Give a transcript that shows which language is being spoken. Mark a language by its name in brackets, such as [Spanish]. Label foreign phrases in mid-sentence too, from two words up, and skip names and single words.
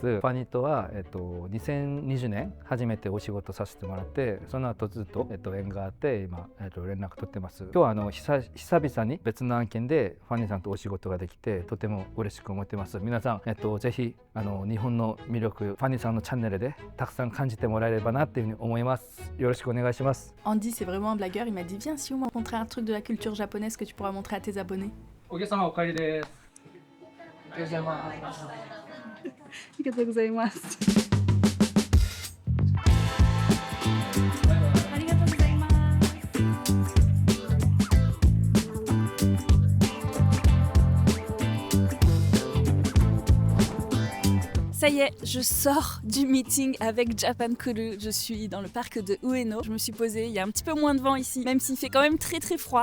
[Japanese] ファニーとは、2020年初めてお仕事させてもらって、その後ずっと、縁があって今、連絡取ってます。今日は久々に別の案件でファニーさんとお仕事ができてとても嬉しく思ってます。皆さん、ぜひ日本の魅力ファニーさんのチャンネルでたくさん感じてもらえればなっていうふうに思います。よろしくお願いします。 [French] Andy, c'est vraiment un blagueur. Il m'a dit viens, si on m'a montré un truc de la culture japonaise que tu pourras montrer à tes abonnés. お客様お帰りです。ありがとうございます。ありがとうございます。 Ça y est, je sors du meeting avec Japan Kuru. Je suis dans le parc de Ueno. Je me suis posée, il y a un petit peu moins de vent ici, même s'il fait quand même très froid.